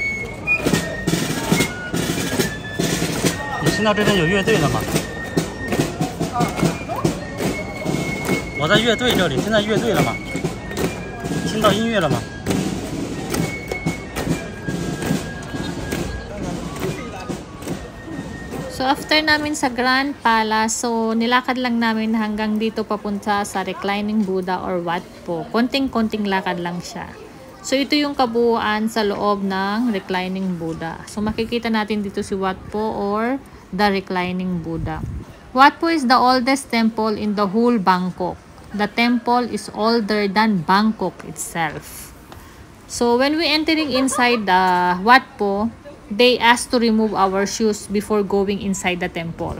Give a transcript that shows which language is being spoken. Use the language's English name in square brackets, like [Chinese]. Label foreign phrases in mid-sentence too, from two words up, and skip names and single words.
[Chinese] 你听到这边有乐队的吗？我在乐队这里，现在乐队了吗？听到音乐了吗？ [English] So after [Filipino] namin sa Grand Palace, so nilakad lang namin hanggang dito papunta sa Reclining Buddha or Wat Po. Konting-konting lakad lang siya. So ito yung kabuuan sa loob ng Reclining Buddha. So makikita natin dito si Wat Po [English] or the Reclining Buddha. Wat Po is the oldest temple in the whole Bangkok. The temple is older than Bangkok itself. So when we entering inside the Wat Po, they asked to remove our shoes before going inside the temple.